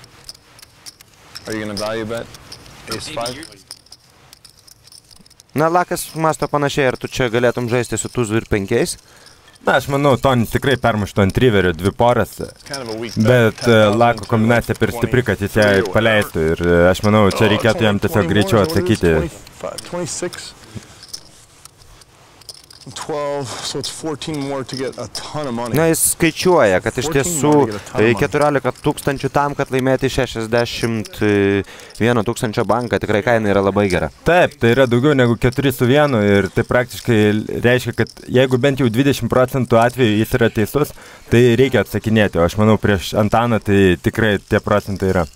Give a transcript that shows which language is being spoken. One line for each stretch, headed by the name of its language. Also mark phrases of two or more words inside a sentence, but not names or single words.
Lithuanian: Na, Lakas mąsto panašiai, ar tu čia galėtum žaisti su tuzu ir 5? Na, aš manau, Tonis tikrai permuštų ant riverio 2 poras, bet Lako kombinacija per stipri, kad jis ją paleistų ir aš manau, čia reikėtų jam tiesiog greičiau atsakyti. 12,
English: so it's 14 more to get a ton of money.
Lithuanian: Na, jis skaičiuoja, kad iš tiesų 14 000 tam, kad laimėti 61 000 banką, tikrai kaina yra labai gera. Taip, tai yra daugiau negu 4 su 1 ir tai praktiškai reiškia, kad jeigu bent jau 20% atveju jis yra teisus, tai reikia atsakinėti, o aš manau prieš Antaną tai tikrai tie procentai yra.